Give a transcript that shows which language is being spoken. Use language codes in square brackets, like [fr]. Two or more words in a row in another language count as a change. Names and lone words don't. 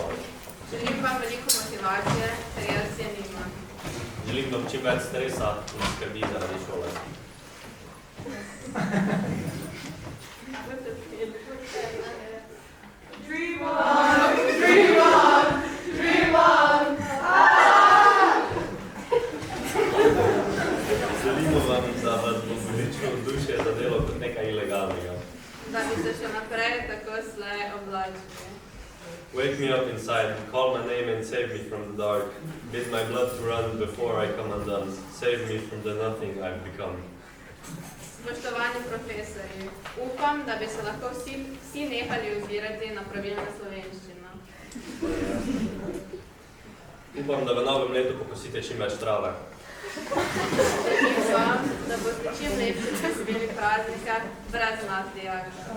[sl] Želim vam veliko motivacije, ker jaz je nimam. Želim vam čim več stresa in skrbi zaradi šole. [en] Dream on, dream on, dream on. [sl] Želimo vam, da vas bo božično vzdušje zadelo kot nekaj ilegalnega. Da bi se še naprej tako slej oblačili. [en] Wake me up inside, call my name and save me from the dark. Bid my blood to run before I come undone. Save me from the nothing I've become. [sl] Spoštovani profesorji, upam, da bi se lahko vsi nehali ozirati na pravilno slovenščino. Upam, da v novem letu pokosite čim več trave. Želim vam, da boste čim lepši preživeli praznika brez nas dijakov.